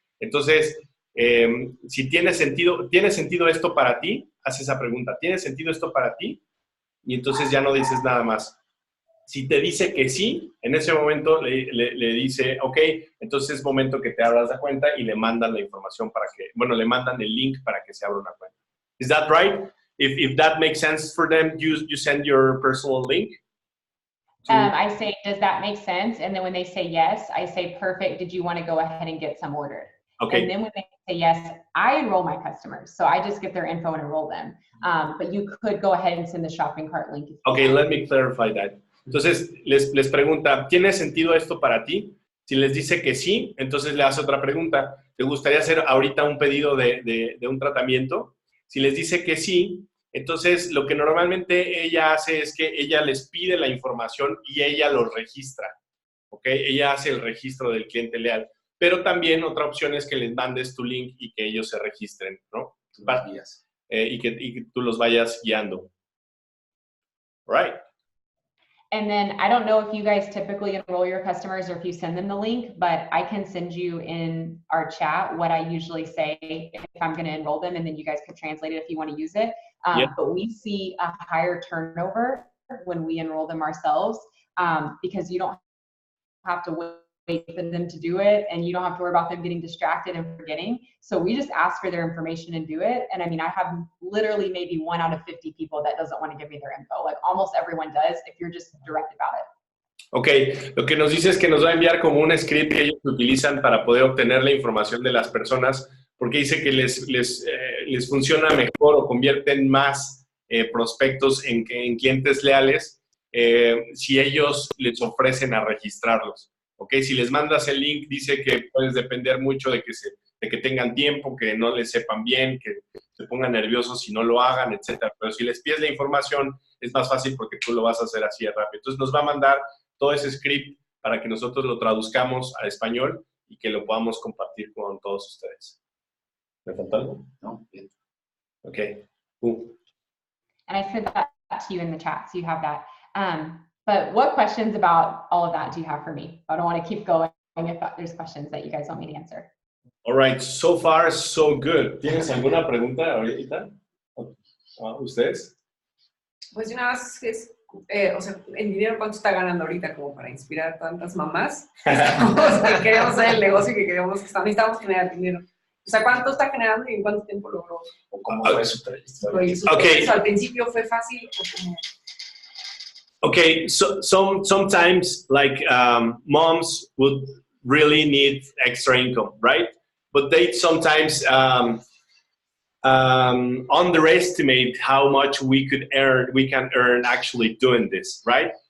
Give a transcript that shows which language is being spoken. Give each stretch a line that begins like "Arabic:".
Spanish: Entonces, si tiene sentido esto para ti, haz esa pregunta. ¿Tiene sentido esto para ti? Y entonces ya no dices nada más. Si te dice que sí, en ese momento le dice, ok, entonces es momento que te abras la cuenta y le mandan la información le mandan el link para que se abra una cuenta.
English: Is that right? If that makes sense for them, you send your personal link? I say, does that make sense? And then when they say yes, I say, perfect. Did you want to go ahead and get some ordered? Okay. And then when they say yes, I enroll my customers. So I just get their info and enroll them. But you could go ahead and send the shopping cart link. Okay, let me clarify that.
Spanish: Entonces, les pregunta, ¿tiene sentido esto para ti? Si les dice que sí, entonces le hace otra pregunta. ¿Te gustaría hacer ahorita un pedido de un tratamiento? Si les dice que sí, entonces lo que normalmente ella hace es que ella les pide la información y ella los registra. ¿Ok? Ella hace el registro del cliente leal. Pero también otra opción es que les mandes tu link y que ellos se registren, ¿no? Y que tú los vayas guiando.
English: Right. And then I don't know if you guys typically enroll your customers or if you send them the link, but I can send you in our chat what I usually say if I'm going to enroll them, and then you guys can translate it if you want to use it. But we see a higher turnover when we enroll them ourselves because you don't have to wait for them to do it, and you don't have to worry about them getting distracted and forgetting. So we just ask for their information and do it. And I mean, I have literally maybe 1 out of 50 people that doesn't want to give me their info. Like almost everyone does if you're just direct about it.
Spanish: Ok, lo que nos dice es que nos va a enviar como un script que ellos utilizan para poder obtener la información de las personas, porque dice que les funciona mejor o convierten más prospectos en clientes leales si ellos les ofrecen a registrarlos. ¿Ok? Si les mandas el link, dice que puedes depender mucho de que tengan tiempo, que no les sepan bien, que se pongan nerviosos si no lo hagan, etc. Pero si les pides la información, es más fácil porque tú lo vas a hacer así de rápido. Entonces nos va a mandar todo ese script para que nosotros lo traduzcamos al español y que lo podamos compartir con todos ustedes. ¿Me falta algo? No, bien. Ok.
English: And I said that to you in the chat, so you have that. But what questions about all of that do you have for me? I don't want to keep going if there's questions that you guys want me to answer. All right, so far so good.
Spanish: ¿Tienes alguna pregunta ahorita? ¿Ustedes? Pues una vez es, o sea, el dinero cuánto está ganando ahorita como para inspirar a tantas mamás que queremos hacer el negocio y que necesitamos generar dinero. O sea, ¿cuánto está generando y en cuánto tiempo logró? ¿O cómo fue su trayectoria?
English: Okay.
Spanish: ¿Al principio fue fácil o cómo?
English: Okay, so sometimes like moms would really need extra income, right? But they sometimes underestimate how much we can earn actually doing this, right?